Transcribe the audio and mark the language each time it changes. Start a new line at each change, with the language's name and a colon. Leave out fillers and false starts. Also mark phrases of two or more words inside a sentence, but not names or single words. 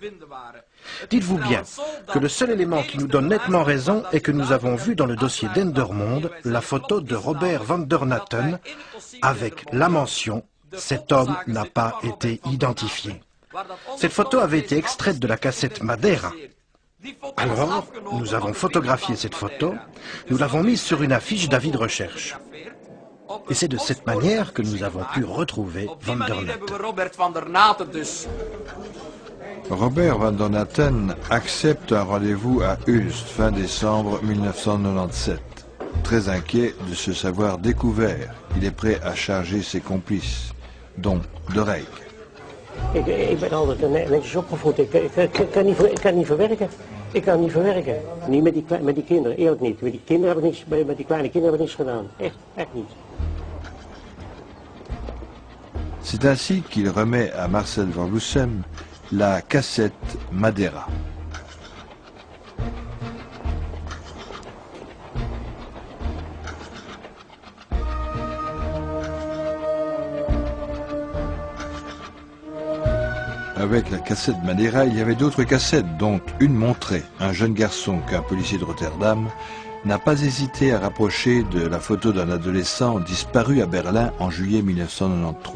French: Dites-vous bien que le seul élément qui nous donne nettement raison est que nous avons vu dans le dossier d'Endermonde la photo de Robert van der Natten avec la mention « Cet homme n'a pas été identifié ». Cette photo avait été extraite de la cassette Madeira. Alors, nous avons photographié cette photo, nous l'avons mise sur une affiche d'avis de recherche. Et c'est de cette manière que nous avons pu retrouver Van der Natten. Robert van der Natten accepte un rendez-vous à Hulst fin décembre 1997. Très inquiet de se savoir découvert, il est prêt à charger ses complices, dont De Reyck.
Dutch: Ik ben altijd netjes opgevoed. Ik kan niet verwerken. Ik kan niet verwerken. Niet met die kinderen, eerlijk niet. Met die kinderen heb ik niets, met die kleine kinderen heb ik niets gedaan. Echt niet.
French: C'est ainsi qu'il remet à Marcel Vervloesen la cassette Madeira. Avec la cassette Madeira, il y avait d'autres cassettes, dont une montrait un jeune garçon qu'un policier de Rotterdam n'a pas hésité à rapprocher de la photo d'un adolescent disparu à Berlin en juillet 1993.